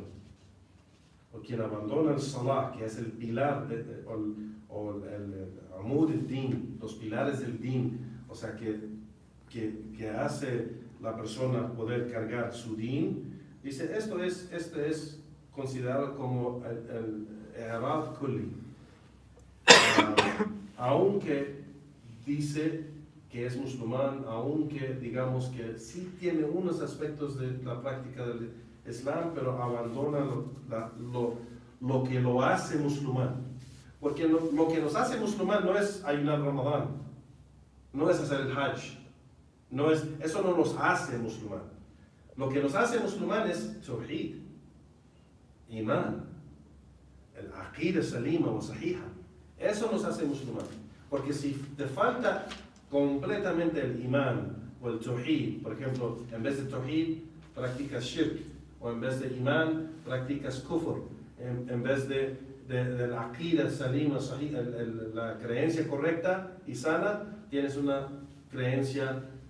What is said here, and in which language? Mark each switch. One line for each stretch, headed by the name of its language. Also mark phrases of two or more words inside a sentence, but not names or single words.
Spanish: O quien abandona el salah, que es el pilar o el amud del din, los pilares del din, o sea que hace la persona poder cargar su din, dice esto es considerado como el
Arabic: إعراض كلي.
Spanish: Aunque dice que es musulmán, aunque digamos que sí tiene unos aspectos de la práctica del Islam, pero abandona lo que lo hace musulmán. Porque lo que nos hace musulmán no es ayunar Ramadán, no es hacer el Hajj, eso no nos hace musulmán. Lo que nos hace musulmán es tawhid, imán, el
Arabic: عقيدة سليمة
Spanish: o sahiha. Eso nos hace musulmán. Porque si te falta completamente el imán o el tawhid, por ejemplo, en vez de tawhid practicas shirk, o en vez de imán practicas kufr, en vez de la
Arabic: عقيدة سليمة,
Spanish: la creencia correcta y sana, tienes una creencia